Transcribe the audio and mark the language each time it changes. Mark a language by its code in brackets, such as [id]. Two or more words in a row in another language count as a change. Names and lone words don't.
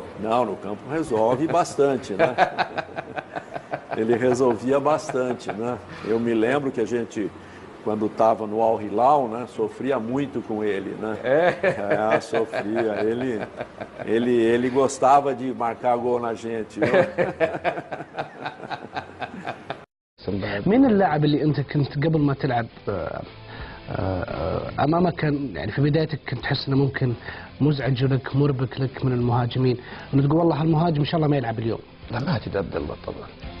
[pt] Não, no campo resolve bastante, né? Ele resolvia bastante, né? Eu me lembro que a gente, quando estava no Al Hilal, né, sofria muito com ele, né? Sofria. Ele gostava de marcar gol na gente. [ar] مين اللاعب اللي انت كنت قبل ما تلعب امامك كان يعني في بدايتك كنت تحس انه ممكن مزعج لك مربك لك من المهاجمين انه تقول والله هالمهاجم ان شاء الله ما يلعب اليوم؟ لا، ماجد عبد الله طبعا.